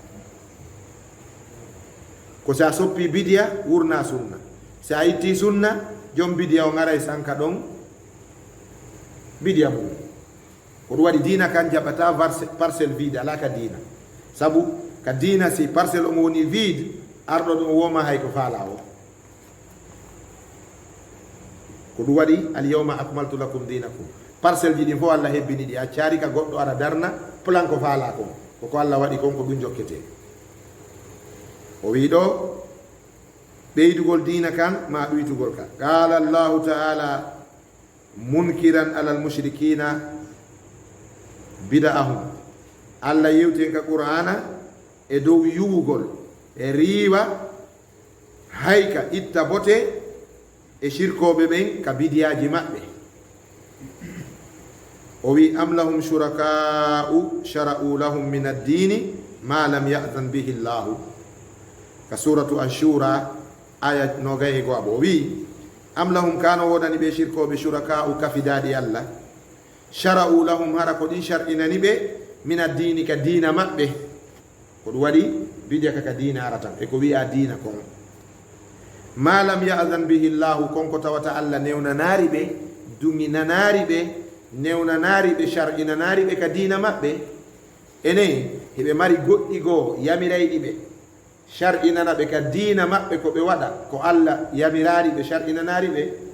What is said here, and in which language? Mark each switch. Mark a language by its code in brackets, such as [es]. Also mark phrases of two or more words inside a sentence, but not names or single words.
[ff] ko sa soppi bidiya wurna sunna sa itti sunna jom bidiya o ngara e sanka ɗon bidiya mum ko ɗum waɗi diina kan jaɓata [fr] parcelle vide [ff] ala ka diina sabu ka diina si [fr] parcelle omo woni vide [ff] arɗo ɗum woma hay ko faala o ko ɗum waɗi [ar] اليوم أكملت لكم دينكم [ff] parcelle ji ɗin fof Allah hebbini ɗi accari ka goɗɗo ara darna plan ko faala kon koko Allah waɗi kon ko ɗum jokkete o wi ɗo ɓeydugol dina kan ma ɗuytugol ka [ar] قال الله تعالى منكرا على المشركين بدعهم [ff] Allah yewten ka qur'ana e dow yuwugol e riiwa hayka itta bote e shirkoɓe ɓen ka bidiyaji maɓɓe o wi [ar] أم لهم شركاء شرعوا لهم من الدين ما لم يأذن به الله [ff] ka suratu ashura aya nogay e go'aɓo o wi [ar] أم لهم [ff] kano wodani ɓe shirkoɓe shuraka'u kafidaɗi Allah [ar] شرعوا لهم [ff] hara ko ɗin shar'inani ɓe [ar] من الدين [ff] ka dina maɓɓe ko ɗum waɗi bidiya ka dina ara tan e ko wi'a dina kon [ar] ما لم يأذن به الله [ff] konko tawata Allah newnanari ɓe duminanari ɓe newnanari ɓe shar'inanari ɓe ka dina maɓɓe enen heɓe mari goɗɗi goo yamirayɗi ɓe shar'inana ɓe ka dina maɓɓe ko ɓe waɗa ko Allah yamirari ɓe shar'inanari ɓe